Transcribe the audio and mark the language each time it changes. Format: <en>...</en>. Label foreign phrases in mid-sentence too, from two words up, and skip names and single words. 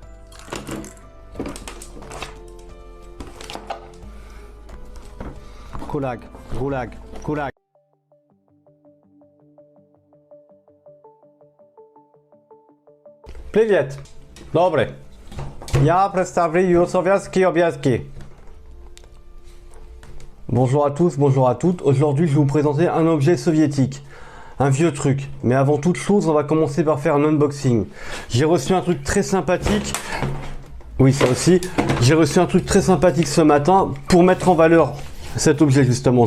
<ru>ГУЛАГ. ГУЛАГ. ГУЛАГ. Привет. Добрый. Я представляю советские объездки.</ru> <fr>Bonjour à tous, bonjour à toutes. Aujourd'hui, je vais vous présenter un objet soviétique. Un vieux truc. Mais avant toute chose, on va commencer par faire un unboxing. J'ai reçu un truc très sympathique. Oui, ça aussi. J'ai reçu un truc très sympathique ce matin pour mettre en valeur cet objet, justement.</fr>